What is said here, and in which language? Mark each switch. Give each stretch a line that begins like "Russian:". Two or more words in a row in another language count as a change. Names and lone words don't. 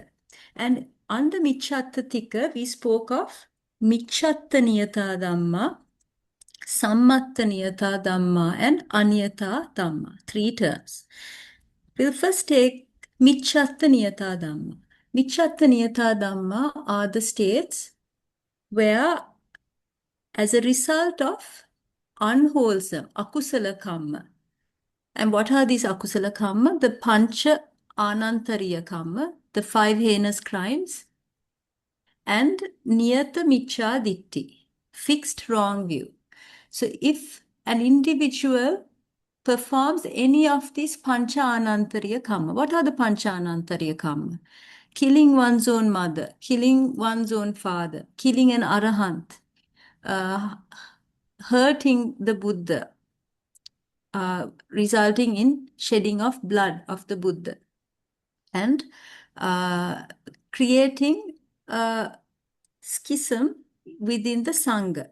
English: And under Tika, we spoke of
Pali: Michattaniyata Dhamma, Sammattaniyata Dhamma,
English: and
Pali: Anyata Dhamma,
English: 3 terms. We'll first take
Pali: Michattaniyata Dhamma. Michattaniyata Dhamma
English: are the states where, as a result of unwholesome,
Pali: akusala kamma.
English: And what are these
Pali: akusala kamma?
English: The
Pali: pancha anantariya kamma,
English: the 5 heinous crimes, and
Pali: niyata michya ditti,
English: fixed wrong view. So if an individual performs any of these
Pali: pancha anantariya kamma,
English: what are the
Pali: pancha anantariya kamma?
English: Killing one's own mother, killing one's own father, killing an arahant, hurting the Buddha, resulting in shedding of blood of the Buddha, and creating a schism within the Sangha.